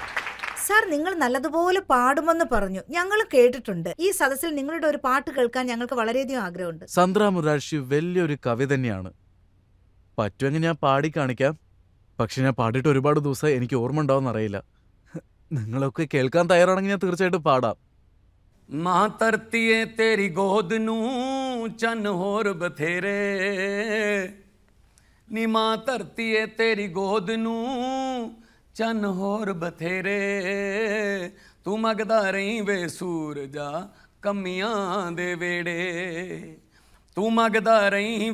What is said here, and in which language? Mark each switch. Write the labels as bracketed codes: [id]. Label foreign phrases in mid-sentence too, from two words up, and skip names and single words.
[ml] സാർ, നിങ്ങൾ നല്ലതുപോലെ പാടുമെന്ന് പറഞ്ഞു, ഞങ്ങൾ കേട്ടിട്ടുണ്ട്. ഈ സദസ്സിൽ നിങ്ങളുടെ ഒരു പാട്ട് കേൾക്കാൻ ഞങ്ങൾക്ക് വളരെയധികം ആഗ്രഹമുണ്ട്. സന്ദ്ര മുരാർജി വലിയൊരു കവി തന്നെയാണ്. പറ്റുമെങ്കിൽ ഞാൻ പാടി കാണിക്കാം. പക്ഷെ ഞാൻ പാടിയിട്ട് ഒരുപാട് ദിവസം എനിക്ക് ഓർമ്മ ഉണ്ടാവുമെന്ന് അറിയില്ല. നിങ്ങളൊക്കെ കേൾക്കാൻ തയ്യാറാണെങ്കിൽ ഞാൻ തീർച്ചയായിട്ടും പാടാം. [pa] ਮਾਂ ਧਰਤੀਏ ਤੇਰੀ ਗੋਦ ਨੂੰ ਚੰਨ ਹੋਰ ਬਥੇਰੇ ਨੀ ਮਾਂ ਧਰਤੀਏ ਤੇਰੀ ਗੋਦ ਨੂੰ ਚੰਨ ਹੋਰ ਬਥੇਰੇ ਤੂੰ ਮੰਗਦਾ ਰਹੀਂ ਵੇ ਸੂਰਜਾ ਕਮੀਆਂ ਦੇ ਵੇੜੇ ਤੂੰ ਮੰਗਦਾ ਰਹੀਂ